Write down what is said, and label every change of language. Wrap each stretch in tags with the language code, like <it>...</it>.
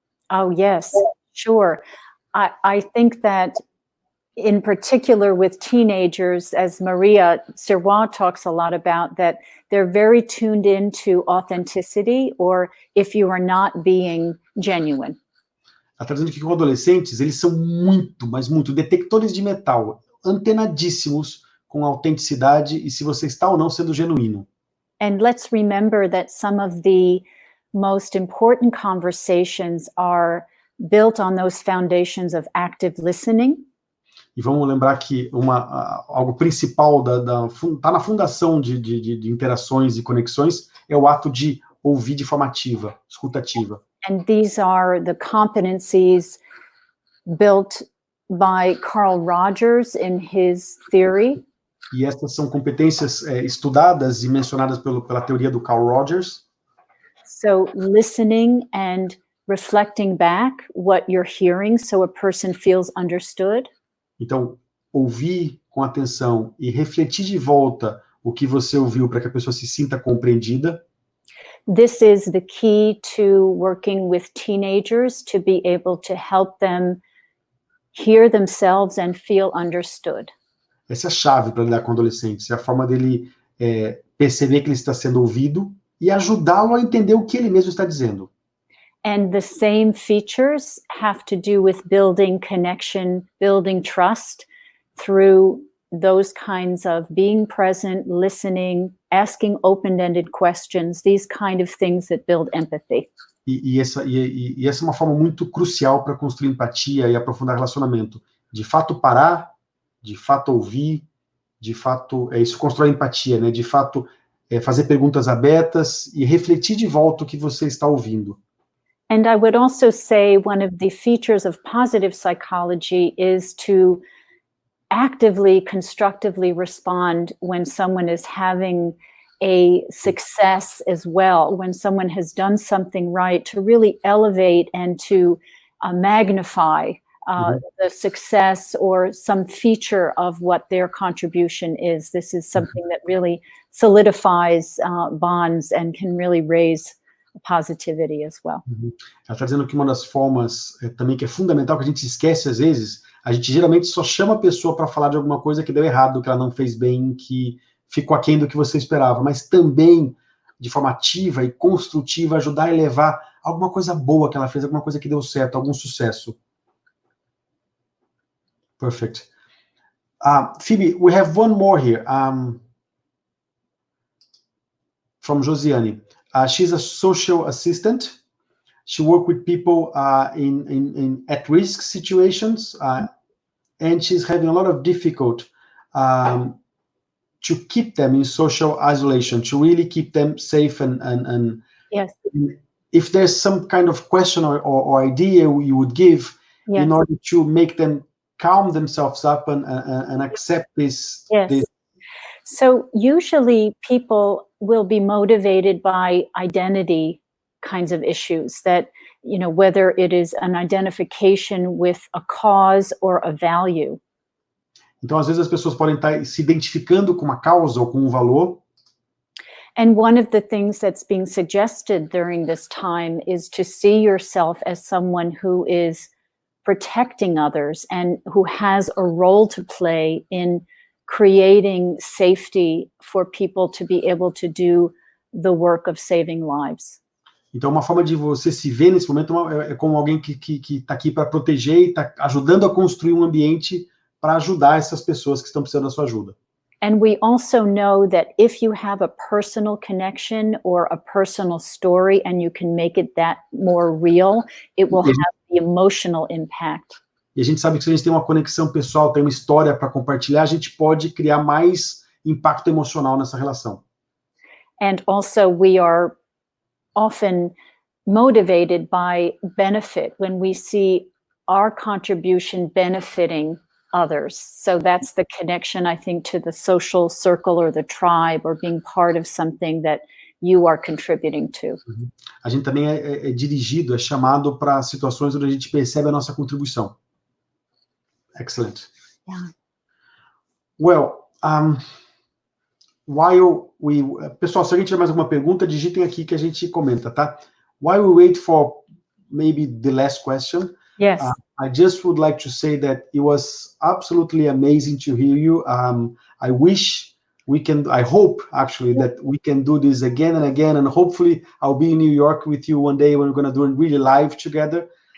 <en>Oh, yes, sure. I think that in particular with teenagers, as Maria Serrois talks a lot about, that they're very tuned into authenticity, or if you are not being genuine.</en> <pt>Ela está dizendo que com adolescentes, eles são muito, mas muito, detectores de metal, antenadíssimos com a autenticidade e se você está ou não sendo genuíno.</pt> <en>And let's remember that some of the most important conversations are built on those foundations of active listening.</en> <pt>E vamos lembrar que algo principal tá na fundação de interações e conexões é o ato de ouvir de forma ativa, escutativa.</pt> <en>And these are the competencies built by Carl Rogers in his theory.</en> <pt>E essas são competências estudadas e mencionadas pela teoria do Carl Rogers.</pt> <en>So listening and reflecting back what you're hearing so a person feels understood.</en> <pt>Então, ouvir com atenção e refletir de volta o que você ouviu para que a pessoa se sinta compreendida.</pt> <en>This is the key to working with teenagers, to be able to help them hear themselves and feel understood.</en> <pt>Essa é a chave para lidar com adolescentes, é a forma dele perceber que ele está sendo ouvido e ajudá-lo a entender o que ele mesmo está dizendo.</pt> <en>And the same features have to do with building connection, building trust through those kinds of being present, listening, asking open-ended questions, these kind of things that build empathy.</en> <pt>E essa é uma forma muito crucial para construir empatia e aprofundar relacionamento. De fato parar, de fato ouvir, de fato, isso constrói empatia, né? De fato fazer perguntas abertas e refletir de volta o que você está ouvindo.</pt> <en>And I would also say one of the features of positive psychology is to actively, constructively respond when someone is having a success as well, when someone has done something right, to really elevate and to magnify the success or some feature of what their contribution is. This is something that really solidifies bonds and can really raise positivity as well.</en> <pt>Ela está dizendo que uma das formas também que é fundamental, que a gente esquece às vezes, a gente geralmente só chama a pessoa para falar de alguma coisa que deu errado, que ela não fez bem, que ficou aquém do que você esperava, mas também de forma ativa e construtiva ajudar a elevar alguma coisa boa que ela fez, alguma coisa que deu certo, algum sucesso.</pt> <en>Perfect. Phoebe, we have one more here from Josiane. She's a social assistant. She works with people in at-risk situations, and she's having a lot of difficulty to keep them in social isolation, to really keep them safe and Yes. If there's some kind of question or idea you would give in order to make them calm themselves up and accept this. Yes. So usually people will be motivated by identity kinds of issues that, whether it is an identification with a cause or a value.</en> <pt>Então, às vezes as pessoas podem estar se identificando com uma causa ou com um valor.</pt> <en>And one of the things that's being suggested during this time is to see yourself as someone who is protecting others and who has a role to play in creating safety for people to be able to do the work of saving lives.</en> <pt>Então, uma forma de você se ver nesse momento é como alguém que está aqui para proteger e está ajudando a construir um ambiente para ajudar essas pessoas que estão precisando da sua ajuda.</pt> <en>And we also know that if you have a personal connection or a personal story and you can make it that more real, it will have the emotional impact.</en> <pt>E a gente sabe que se a gente tem uma conexão pessoal, tem uma história para compartilhar, a gente pode criar mais impacto emocional nessa relação.</pt> <en>And also we are often motivated by benefit when we see our contribution benefiting others. So that's the connection, I think, to the social circle or the tribe or being part of something that you are contributing to.</en> <pt>A gente também é dirigido, é chamado para situações onde a gente percebe a nossa contribuição.</pt> <en>Excellent. Yeah. Well, while we...</en> <pt>Pessoal, se alguém tiver mais alguma pergunta, digitem aqui que a gente comenta, tá?</pt> <en>While we wait for maybe the last question, Yes. I just would like to say that it was absolutely amazing to hear you. I wish we can, I hope actually that we can do this again and again, and hopefully I'll be in New York with you one day when we're going to do it really live together.</en>